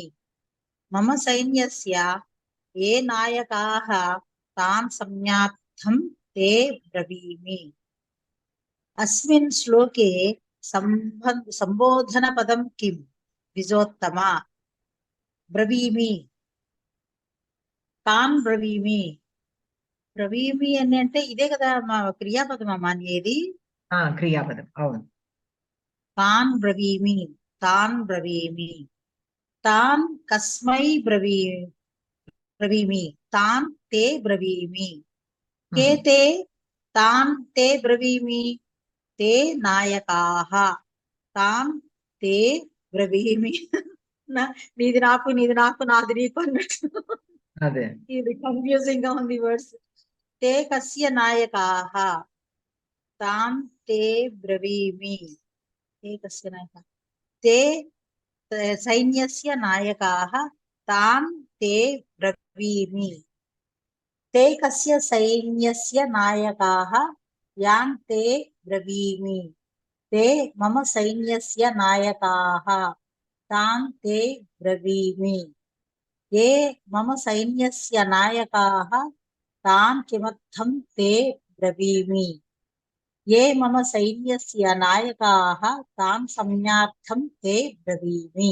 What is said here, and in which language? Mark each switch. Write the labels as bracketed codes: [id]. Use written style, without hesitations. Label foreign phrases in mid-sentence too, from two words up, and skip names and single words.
[sa] मम सैन्यस्य ये नायकाः तान् संज्ञार्थं ते ब्रवीमि. अस्मिन् श्लोके संबोधनपदं किं? द्विजोत्तम. ब्रवीमि. तान् ब्रवीमि. [te] బ్రవీమి అని అంటే ఇదే కదా మా క్రియాపదం అమ్మా అనేది. క్రియాపదం, అవును. [sa] తాన్ బ్రవీమి, తాన్ బ్రవీమి. तान् कस्मै ब्रवीमि तान् ते ब्रवीमि के ते तान् ते ब्रवीमि ते नायकाः तान् ते ब्रवीमि నీది [te] నాకు నాది నీకు అన్నట్టు ఇది కన్ఫ్యూజింగ్ గా ఉంది వర్డ్స్ [sa] ते कस्य नायकाः तान् ते ब्रवीमि ते कस्य नायकाः ते सैन्यस्य नायकाः तान् ते ब्रवीमि ते कस्य सैन्यस्य नायकाः यान् ते ब्रवीमि ते मम सैन्यस्य नायकाः तान् ते ब्रवीमि ये मम सैन्यस्य नायकाः तान् किमर्थं ते ब्रवीमि ये मम सैन्यस्य नायकाः तान् संज्ञार्थं ते ब्रवीमि